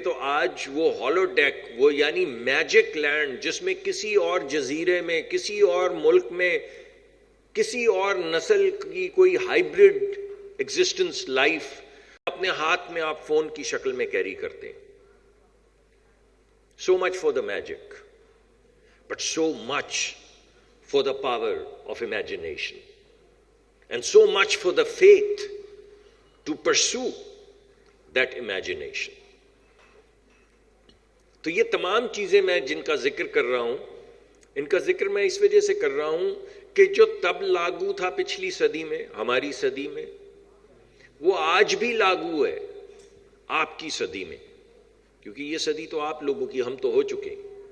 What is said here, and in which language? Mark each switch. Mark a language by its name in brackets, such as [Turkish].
[Urdu] تو آج وہ ہالو ڈیک، وہ یعنی میجک لینڈ جس میں کسی اور جزیرے میں، کسی اور ملک میں، کسی اور نسل کی کوئی ہائیبرڈ ایگزسٹنس لائف اپنے ہاتھ میں آپ فون کی شکل میں کیری کرتے ہیں. [English] So much for the magic, but so much for the power of imagination, and so much for the faith to pursue that imagination. [Urdu] تو یہ تمام چیزیں میں جن کا ذکر کر رہا ہوں، ان کا ذکر میں اس وجہ سے کر رہا ہوں کہ جو تب لاگو تھا پچھلی صدی میں، ہماری صدی میں، وہ آج بھی لاگو ہے آپ کی صدی میں، کیونکہ یہ صدی تو آپ لوگوں کی، ہم تو ہو چکے ہیں.